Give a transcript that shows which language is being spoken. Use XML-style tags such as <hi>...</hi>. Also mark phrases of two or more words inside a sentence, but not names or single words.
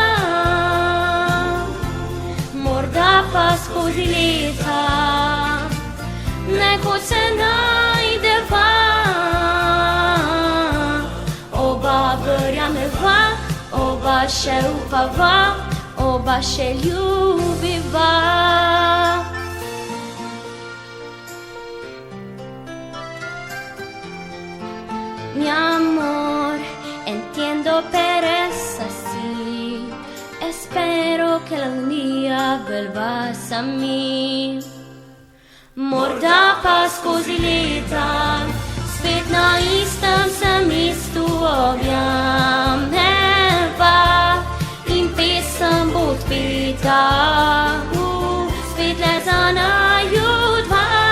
<sl>Morda pa skozi leta nekoč se najdeva, oba verjameva, oba še upava, oba še ljubiva.</sl> <es>Mi amor, entiendo</es> <it>per essa sì, e spero che</it> <es>un dia vuelvas a mí.</es> <sl>Morda pa skozi leta spet na istem sem mestu objamneva in pesem bo odpeta, spet le za naju dva.</sl>